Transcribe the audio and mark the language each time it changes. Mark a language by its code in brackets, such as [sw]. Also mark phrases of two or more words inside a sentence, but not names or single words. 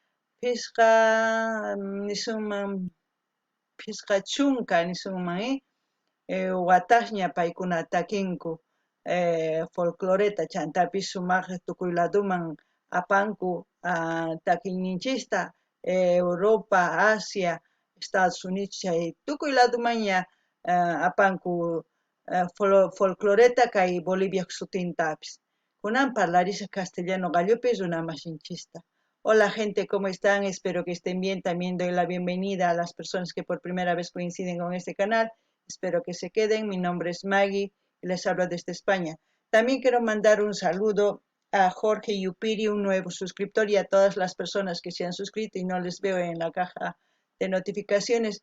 [qu] nisunman pisqa chunka nisunman wataqña paykuna takinku folcloreta chantapis sumaq tukuy ladoman apanku takiyninchista Europa, Asia, Estados Unidos chay tukuy ladomanña apanku folcloreta kay Bolivia sutintapis kunan parlarisqa castellano gallupi runamashinchista. [es] Hola gente, ¿cómo están? Espero que estén bien. También doy la bienvenida a las personas que por primera vez coinciden con este canal. Espero que se queden. Mi nombre es Maggie y les hablo desde España. También quiero mandar un saludo a Jorge Yupiri, un nuevo suscriptor, y a todas las personas que se han suscrito y no les veo en la caja de notificaciones.